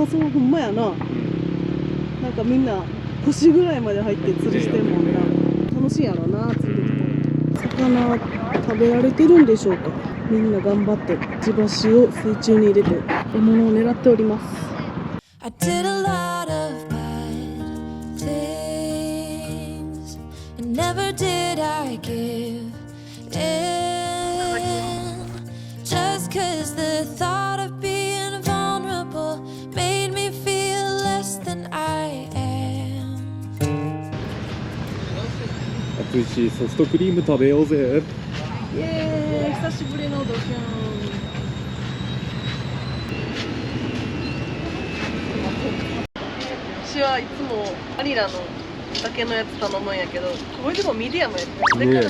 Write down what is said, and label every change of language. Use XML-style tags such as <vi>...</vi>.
<ja>ああ、そう、ほんまやな。なんかみんな腰ぐらいまで入って釣りしてるもんな。楽しいやろな、釣りって。魚食べられてるんでしょうか。みんな頑張ってくちばしを水中に入れて獲物を狙っております。</ja> <en>I did a lot of bad things, and never did I give in, just 'cause the thought of being vulnerable made me feel less than I am.</en> <ja>暑いしソフトクリーム食べようぜ。イエーイ、久しぶりのドキュン。私はいつもバニラのだけのやつ頼むんやけど、これでもミディアムやった</ja>